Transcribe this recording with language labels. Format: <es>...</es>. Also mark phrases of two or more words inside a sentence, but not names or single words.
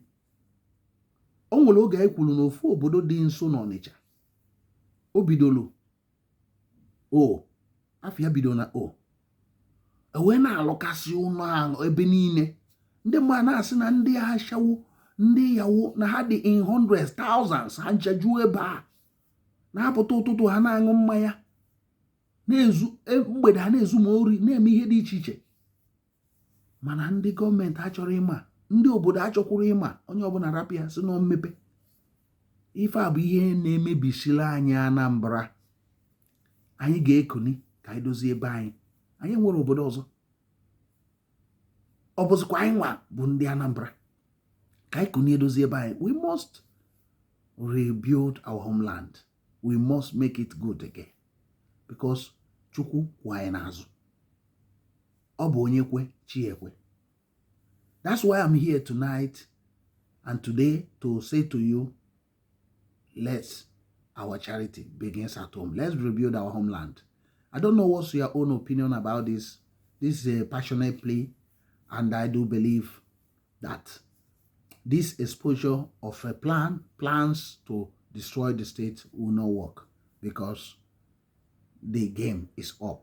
<ig>O nwere oge anyị kwuru n'ofu obodo dị nso n'Ọnịcha, o bidoro afọ ya bido na wee na-alụkasị ụlọ ahụ ebe niile. Ndị mmadụ na-asị na ndị ashawo, ndị yawo na ha dị</ig> <en>in hundreds, thousands,</en> <ig>ha nchejuo ebe a. na-apụta ụtụtụ ha na-aṅụ mmanya, na-ezu mgbede ha na-ezu ma ori, na-eme ihe dị iche iche. Mana ndị gọọmenti achọrọ ịma, ndị obodo achọkwuru ịma, onye ọbụla rapịa si na mmepe. Ife a bụ ihe na-emebisila anyị Anambra. Anyị ga-ekuni ka anyị dozie ebe anyị. Anyị nwere obodo ọzọ. Ọ bụzikwa anyị nwa bụ ndị Anambra. Ka anyị kunie dozie ebe anyị.</ig> <en>We must rebuild our homeland. We must make it good again.</en> <ig>Because Chukwu kwụ anyị n'azụ. Ọ bụ onye kwe, chi ekwe.</ig> <en>That's why I'm here tonight and today to say to you, our charity begins at home. Let's rebuild our homeland. I don't know what's your own opinion about this. This is a passionate plea, and I do believe that this exposure of plans to destroy the state will not work because the game is up.</en>